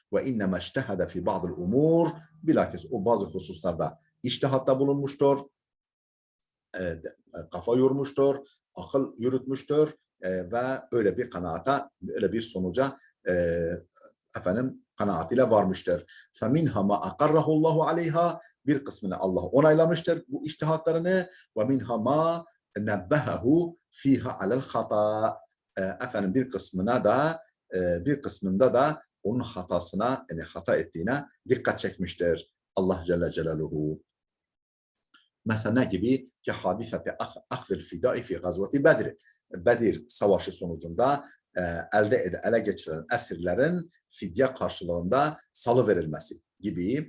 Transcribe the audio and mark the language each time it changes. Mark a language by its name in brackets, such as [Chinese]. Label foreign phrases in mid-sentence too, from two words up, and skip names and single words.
[Arabic] وإنما اجتهد في بعض الأمور, [Turkish] bilakis o bazı hususlarda içtihatta bulunmuştur, kafa yormuştur, akıl yürütmüştür ve öyle bir kanaata, öyle bir sonuca efendim kanaatiyle varmıştır. [Arabic] فَمِنْهَا مَا أَقَرَّهُ اللّٰهُ عَلَيْهَا, [Turkish] bir kısmını Allah onaylamıştır bu içtihatlarını. [Arabic] وَمِنْهَا مَا نَبَّهَهُ فِيهَا عَلَى الْخَطَى, [Turkish] efendim bir kısmında da onun hatasına, yani hata ettiğine dikkat çekmiştir Allah Celle Celaluhu. Mesela ne gibi? [Arabic] كحادثة أخذ الفداء في غزوة بدر. [Turkish] Bedir savaşı sonucunda ele geçirilen esirlerin fidye karşılığında salı verilmesi gibi.